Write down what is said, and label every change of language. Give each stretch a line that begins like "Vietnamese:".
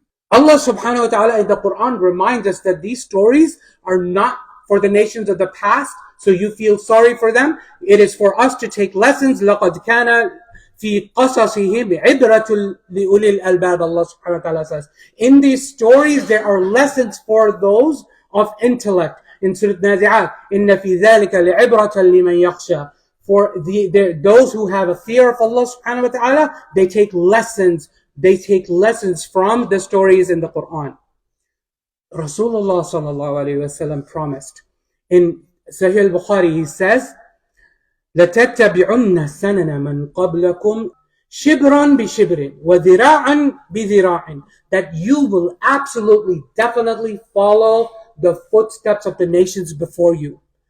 English: Allah subhanahu wa ta'ala in the Quran reminds us that these stories are not for the nations of the past, so you feel sorry for them. It is for us to take lessons.
Arabic: لَقَدْ كَانَ فِي قَصَصِهِمْ عِبْرَةٌ لِأُولِي الْأَلْبَابِ.
English: Allah subhanahu wa ta'ala says, in these stories there are lessons for those of intellect. In Surah Nazi'at,
Arabic: إِنَّ فِي ذَلِكَ لِعِبْرَةً لِمَنْ يَخْشَى.
English: For those who have a fear of Allah subhanahu wa ta'ala, they take lessons from the stories in the Quran. Rasulullah sallallahu alayhi wasallam promised. In Sahih al-Bukhari, he says,
Arabic: لَتَتَّبِعُنَّ سَنَنَ مَنْ قَبْلَكُمْ شِبْرًا بِشِبْرٍ وَذِرَاعًا بِذِرَاعٍ,
English: that you will absolutely, definitely follow the footsteps of the nations before you.